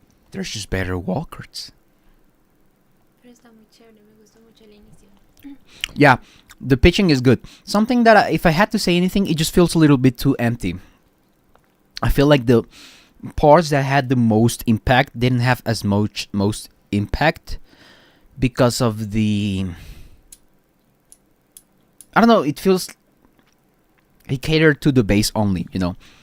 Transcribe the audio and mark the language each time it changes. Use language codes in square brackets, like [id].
[en] There's just better WILDCARDS. [es] Pero está muy chévere, me gustó mucho el inicio. [en] Yeah, the pitching is good. Something that if I had to say anything, it just feels a little bit too empty. I feel like the parts that had the most impact didn't have as much most impact because of the, I don't know, it feels he catered to the bass only, you know.